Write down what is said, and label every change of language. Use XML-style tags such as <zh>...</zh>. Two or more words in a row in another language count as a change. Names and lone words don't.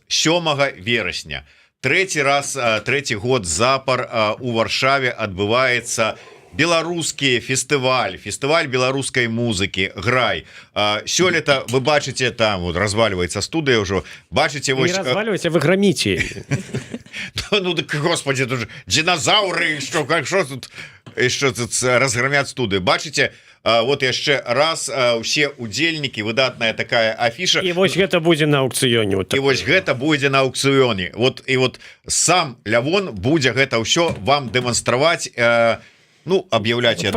<be>7 верасня, трэці год запар у Варшаве адбываецца беларускі фестываль беларускай музыкі «Грай». Сёлета вы бачыце, там</be> <ru>вот разваливается</ru> <be>студыя ўжо, бачыце</be> <ru>Не разваливайся, вы громите. Ну так, господи, тут же динозавры, что тут разгромят студыю.</ru> <be>Бачыце, вот яшчэ раз усе удзельнікі, выдатная такая афіша. І вось гэта будзе на аукцыёне. І вось гэта будзе на аукцыёне. Вот і вот сам Лявон будзе гэта ўсё вам дэманстраваць, ну, объявлять, я</be>